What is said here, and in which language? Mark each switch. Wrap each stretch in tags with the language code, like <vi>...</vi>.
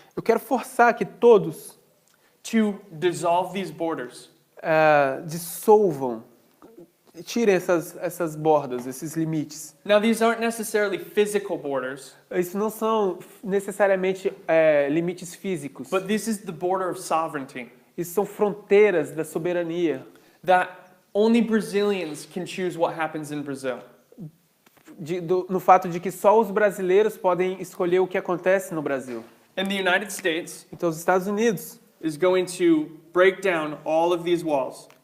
<pt>Eu quero forçar que todos</pt> <en>to dissolve these borders.</en> <pt>dissolvam, tirem essas bordas, esses limites.</pt> <en>Now, these aren't necessarily physical borders,</en> <pt>Isso não são necessariamente limites físicos.</pt> <en>but this is the border of sovereignty.</en> <pt>Isso são fronteiras da soberania.</pt> <en>That only Brazilians can choose what happens in Brazil.</en> <pt>No fato de que só os brasileiros podem escolher o que acontece no Brasil.</pt> <en>And the United States</en> <pt>Então, os Estados Unidos,</pt> <en>is going to break down all of these walls</en>